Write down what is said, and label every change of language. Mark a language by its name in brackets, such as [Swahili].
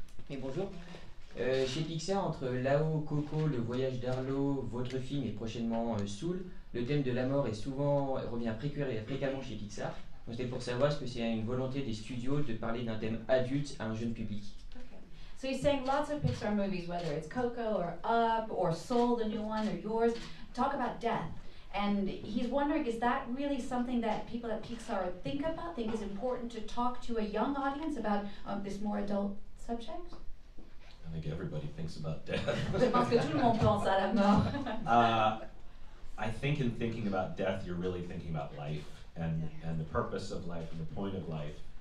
[French] Et bonjour. Chez Pixar, entre Là-haut, Coco, Le Voyage d'Arlo, votre film et prochainement Soul, le thème de la mort revient fréquemment chez Pixar. Donc c'était pour savoir est-ce que c'est une volonté des studios de parler d'un thème adulte à un jeune public. [English] Okay. So he's saying lots of Pixar movies, whether it's Coco or Up or Soul, the new one, or yours, talk about death. And he's wondering, is that really something that people at Pixar think is important to talk to a young audience about this more adult subject? I think everybody thinks about death. [French] Je pense que tout le monde pense à la mort. [English] I think in thinking about death, you're really thinking about life and the purpose of life and the point of life.